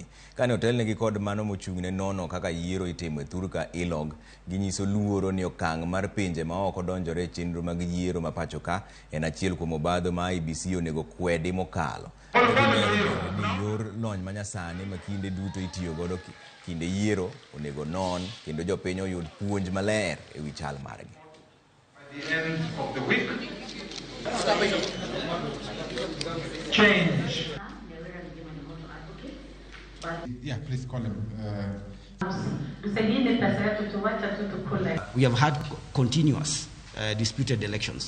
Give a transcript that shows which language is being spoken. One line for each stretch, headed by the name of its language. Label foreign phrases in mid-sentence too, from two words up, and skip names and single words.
Luo (Kenya and Tanzania): Kane otelnegi kod mano mochung'ne nono kaka yiero itimo e thur ka ELOG, ginyiso luoro ni okang' mar pinje ma oko donjore e chenro mag yiero ma pachoka en achiel kuom obadho ma IEBC onego kwedi mokalo. Ni yor lony manyasani ma kinde duto itiyo godo kinde yiero onego non kendo jopiny oyud puonj maler e wi chal margi.
English: At the end of the week, change. Yeah, please call him. We have had continuous disputed elections.